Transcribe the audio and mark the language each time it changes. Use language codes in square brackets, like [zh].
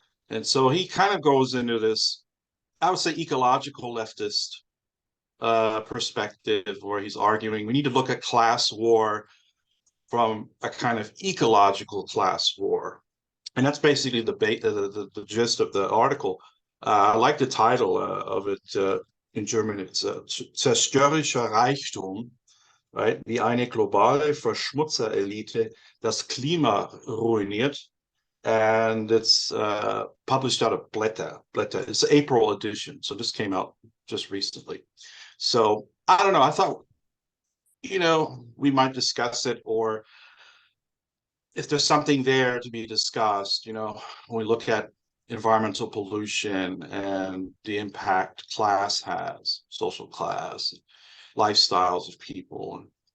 [en] And so he kind of goes into this, I would say, ecological leftist perspective, where he's arguing we need to look at class war from a kind of ecological class war. And that's basically the gist of the article. I like the title of it in German. It's Zerstörerischer Reichtum, right? [de] Wie eine globale Verschmutzerelite das Klima ruiniert, [en] and it's published out of Blätter. [de] Blätter. [en] It's April edition, so this came out just recently. So I don't know. I thought we might discuss it, or if there's something there to be discussed. When we look at environmental pollution and the impact class has, social class, lifestyles of people, and